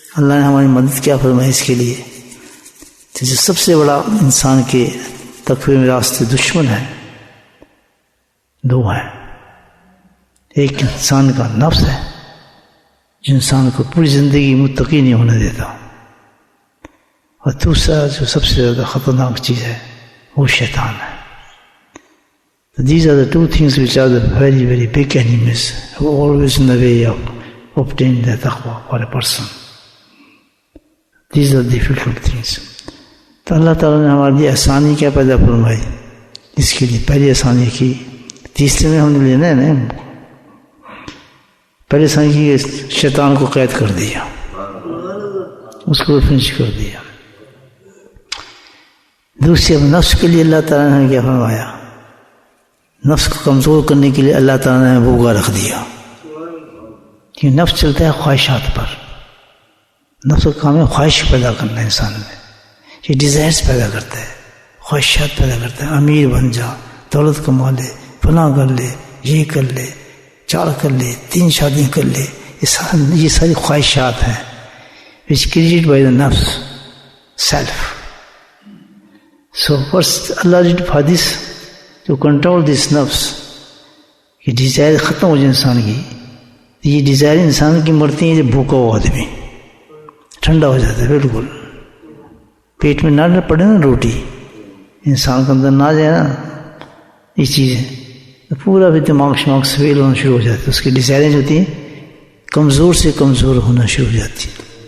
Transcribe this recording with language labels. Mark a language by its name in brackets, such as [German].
[Urdu] اللہ نے ہماری مدد کیا فرمائی اس کے لیے. جیسے سب سے بڑا انسان کے تقوی میں راستے دشمن ہے، دو ہیں. ایک انسان کا نفس ہے جو انسان کو پوری زندگی متقی نہیں ہونے دیتا، اور دوسرا جو سب سے زیادہ خطرناک چیز ہے وہ شیطان ہے. [English] These are the two things which are the very, very big enemies who are always in the way of obtaining the taqwa for a person. These are difficult things. [Urdu] تو اللہ تعالیٰ نے ہمارے لیے آسانی کیا پیدا فرمائی؟ اس کے لیے پہلی آسانی کی، تیسرے میں ہم نے لینا ہے نا، پہلی آسانی کی شیطان کو قید کر دیا، اس کو فنش کر دیا. دوسرے نفس کے لیے اللہ تعالیٰ نے کیا فرمایا؟ نفس کو کمزور کرنے کے لیے اللہ تعالیٰ نے بھوگا رکھ دیا، کہ نفس چلتا ہے خواہشات پر. نفس کا کام ہے خواہش پیدا کرنا انسان میں، یہ ڈیزائرز پیدا کرتا ہے، خواہشات پیدا کرتا ہے. امیر بن جا، دولت کما لے، فلاں کر لے، یہ کر لے، 4 کر لے، 3 شادیاں کر لے. یہ ساری خواہشات ہیں [English] which created by the nafs, self. So first Allah did for this, to control this nafs، [Urdu] یہ ڈیزائر ختم ہو جائے انسان کی. یہ ڈیزائر انسان کی مرتی ہے جب بھوکا ہوا آدمی ٹھنڈا ہو جاتا ہے، بالکل پیٹ میں نہ پڑے نا روٹی، انسان کے اندر نہ جائے نا یہ چیزیں، تو پورا بھی دماغ شماغ سویل ہونا شروع ہو جاتا ہے. اس کی ڈیزائریں جو ہوتی ہیں کمزور سے کمزور ہونا شروع ہو جاتی ہے.